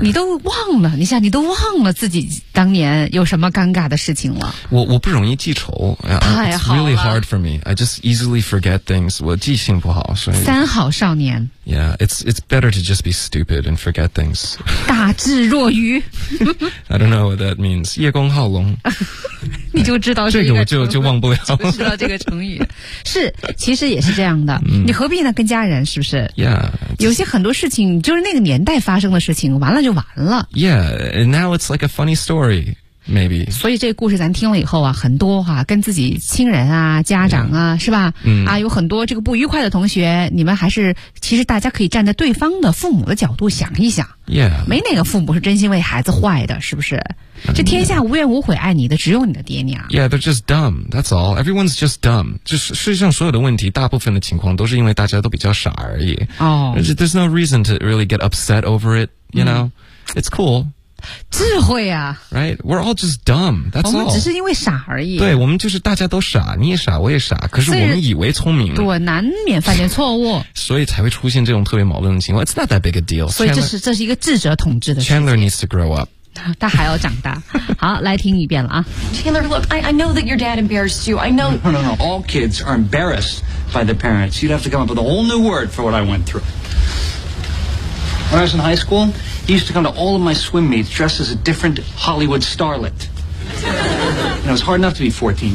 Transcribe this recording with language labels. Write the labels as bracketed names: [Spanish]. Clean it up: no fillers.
[Chinese] 你都忘了你想你都忘了自己当年有什么尴尬的事情了我不容易记仇太好了 [English] It's really hard for me I just easily forget things [Chinese] 我记性不好所以三好少年 [English] Yeah it's better to just be stupid and forget things [Chinese] 大智若愚 [English] I don't know what that means [Chinese] 叶公好龙你就知道这个我就忘不了知道这个成语是其实也是这样的、嗯、你何必呢跟家人是不是 [English] Yeah [Chinese] 有些很多事情就是那个年代发生的事情完了就完了 [English] Yeah and now it's like a funny story Maybe [Chinese] 所以这个故事咱听了以后啊很多啊跟自己亲人啊家长啊、 [English] yeah. [Chinese] 是吧、嗯、啊有很多这个不愉快的同学你们还是其实大家可以站在对方的父母的角度想一想 [English] Yeah [Chinese] 没哪个父母是真心为孩子坏的是不是这天下无怨无悔爱你的只有你的爹娘 [English] Yeah they're just dumb [Chinese] That's all Everyone's just dumb 就是世界上所有的问题大部分的情况都是因为大家都比较傻而已哦、 oh. [English] There's no reason to really get upset over it You know、嗯、It's cool [Chinese] 智慧啊 [English] Right, we're all just dumb, that's all [Chinese] 我们只是因为傻而已对我们就是大家都傻你也傻我也傻可是我们以为聪明对难免犯点错误所以才会出现这种特别矛盾的情况 [English] It's not that big a deal [Chinese] 所以这是一个智者统治的事情 [English] Chandler needs to grow up [Chinese] 他还要长大好来听一遍了啊 [English] Chandler, look, I know that your dad embarrassed you I know No, all kids are embarrassed by their parents You'd have to come up with a whole new word for what I went through When I was in high schoolHe used to come to all of my swim meets dressed as a different Hollywood starlet. And it was hard enough to be 14.